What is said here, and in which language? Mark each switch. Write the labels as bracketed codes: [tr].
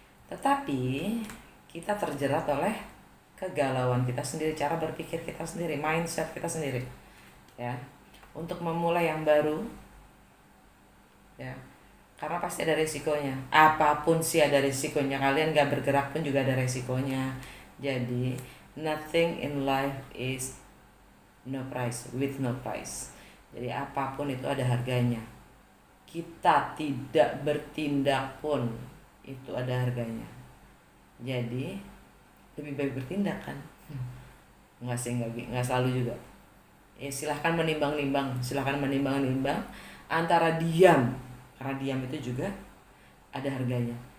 [id] Tetapi kita terjerat oleh kegalauan kita sendiri, cara berpikir kita sendiri, mindset kita sendiri ya, untuk memulai yang baru ya. Karena pasti ada resikonya, apapun sih ada resikonya, kalian gak bergerak pun juga ada resikonya. Jadi [en] nothing in life is with no price. [id] Jadi apapun itu ada harganya. Kita tidak bertindak pun itu ada harganya. Jadi lebih baik bertindak kan? Nggak selalu juga. Ya silahkan menimbang-nimbang antara diam, karena diam itu juga ada harganya.